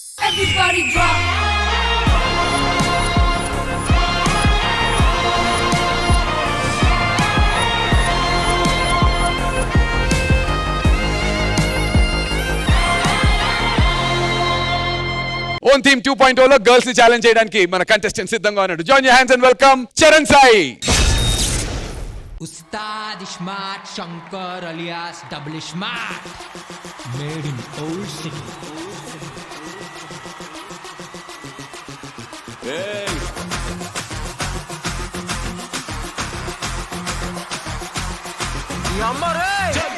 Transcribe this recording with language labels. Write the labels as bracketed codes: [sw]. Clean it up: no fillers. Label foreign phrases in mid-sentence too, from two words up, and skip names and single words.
[en] Everybody drop. own team [te] 2.0 లో గర్ల్స్ ని ఛాలెంజ్ చేయడానికి మన కంటెస్టెంట్ సిద్ధంగా ఉన్నాడు. [en] join your hands and welcome Charan Sai. Ustad Ishmat Shankar alias Double Ishmat, made in old city. Hey. Yammer hey.